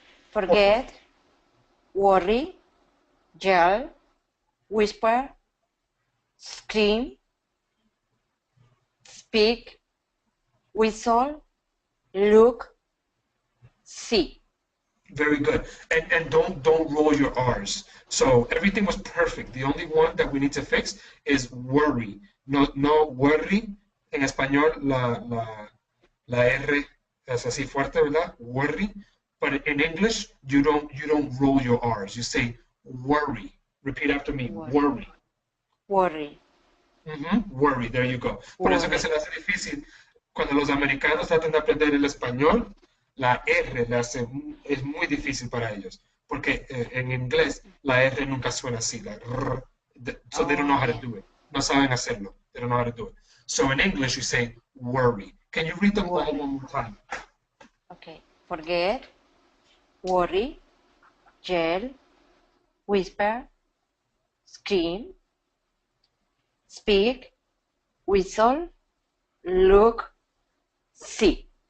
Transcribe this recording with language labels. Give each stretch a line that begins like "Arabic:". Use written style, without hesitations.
English: Forget, worry, yell, whisper, scream, speak, whistle, look, see. Very good. And don't roll your R's. So everything was perfect. The only one that we need to fix is worry. No worry.
Spanish: En español la R es así fuerte, ¿verdad?
English: Worry. But in English, you don't roll your R's. You say worry. Repeat after me. Worry. Worry. Worry. There you go.
Spanish: Por eso que se le hace difícil cuando los americanos tratan de aprender el español. La R es muy difícil para ellos, porque en inglés la R nunca suena así, la R,
English: so they don't know how to do it.
Spanish: No saben hacerlo.
English: They don't know how to do it. So in English you say worry. Can you read them all one more time? Okay. Forget, worry, yell, whisper, scream, speak, whistle, look, see.